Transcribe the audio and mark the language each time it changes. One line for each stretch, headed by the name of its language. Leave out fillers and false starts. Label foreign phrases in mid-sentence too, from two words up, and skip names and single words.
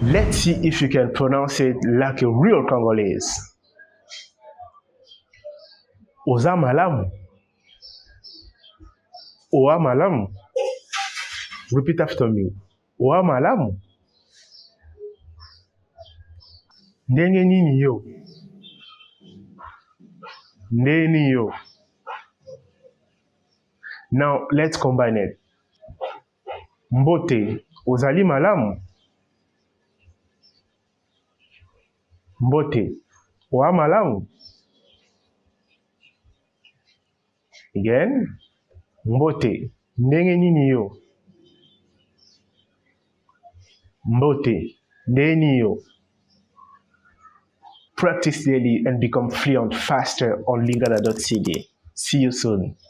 English: Let's see if you can pronounce it like a real Congolese.
Lingala: Oza malamu. Oa malamu.
English: Repeat after me.
Lingala: Oa malamu. Ndenge nini yo? Ndeni yo.
English: Now let's combine it.
Lingala: Mbote, ozali malamu. Mbote, oa malamu.
English: Again.
Lingala: Mbote, ndenge nini yo? Mbote, ndeni yo.
English: Practice daily and become fluent faster on lingala.cd. See you soon.